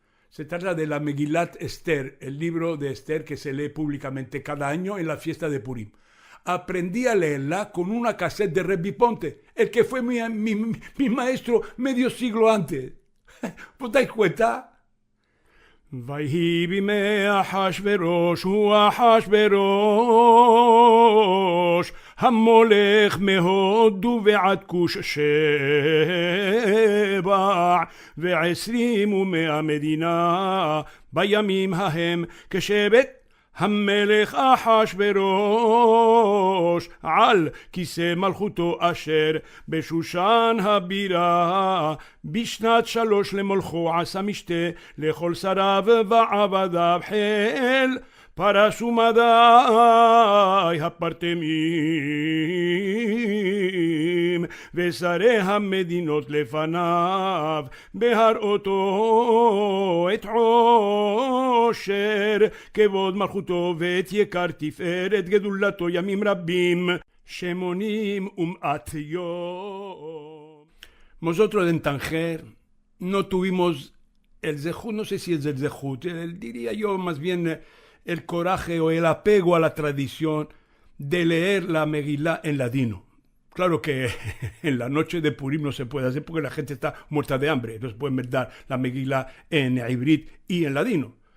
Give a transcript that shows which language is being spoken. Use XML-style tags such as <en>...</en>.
<es>Se trata de la Megilat Esther, el libro de Esther que se lee públicamente cada año en la fiesta de Purim. Aprendí a leerla con una cassette de Rebbi Ponte, el que fue mi maestro medio siglo antes. ¿Os dais cuenta?</es> <he>ויהי בימי אחשוורוש הוא אחשוורוש המולך מהודו ועד כוש 27 מדינה בימים ההם כשבט המלך אחשוורוש על כיסא מלכותו אשר בשושן הבירה בשנת 3 למולכו עשה משתה לכל שריו ועבדיו חיל פרס ומדי הפרטמים ושרי המדינות לפניו בהראותו את עושר כבוד מלכותו ואת יקר תפארת גדולתו ימים רבים 80 יום.</he> <es>Nosotros en Tanger no tuvimos el zehut, no sé si es el zehut, diría yo más bien el coraje o el apego a la tradición de leer la Megilá en ladino. Claro que en la noche de Purim no se puede hacer porque la gente está muerta de hambre, entonces pueden dar la Megilá en Ibrit y en ladino.</es>